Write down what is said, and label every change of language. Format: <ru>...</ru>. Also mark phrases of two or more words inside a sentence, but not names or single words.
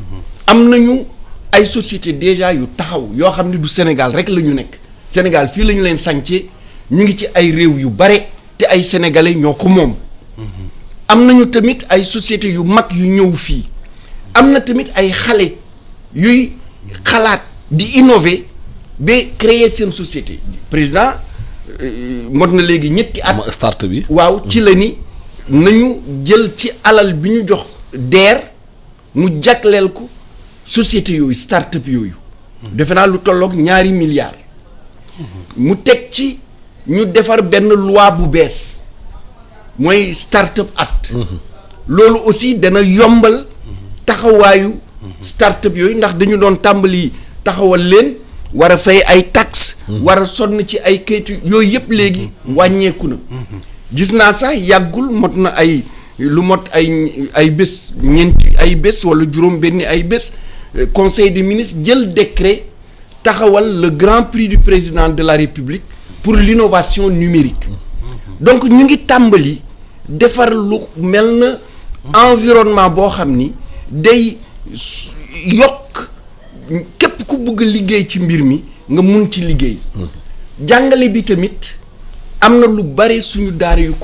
<wo>am nañu ay</wo> <fr>société déjà</fr> <wo>yu taxaw yoo xam ne du Sénégal rek la ñu nekk Sénégal fii la ñu leen sàncee ñu ngi ci ay réew yu bare te ay sénégalais ñoo ko moom am nañu tamit ay société yu mag yu ñëw fii am na tamit ay xale yuy xalaat di innover ba créer seen société président mot na léegi ñetti at start bi waaw ci la ni nañu jël ci alal bi ñu jox DER mu jagleel ko société yooyu start-up yooyu defe naa lu tolloog 2 milliards mu teg ci ñu defar benn loi bu bees mooy</wo> <en>start-up act</en> <wo>loolu aussi dana yombal taxawaayu start-up yooyu ndax dañu doon tàmbali taxawal leen war a fay ay taxes war a sonn ci ay kayitu yooyu yëpp léegi wàññeeku na gis naa sax yàggul mot na lu mot ay bés ñeenti ay bés wala juróom benni ay bés</wo> <fr>conseil des ministres</fr> <wo>jël décret taxawal</wo> <fr>le grand prix du président de la République pour l'innovation numérique</fr> <wo>donc ñu ngi tàmbali defar lu mel na environnement boo xam ni day yokk képp ku bëgg liggéey ci mbir mi nga mun ci liggéey jàngale bi tamit am na lu bare suñu daara yu</wo>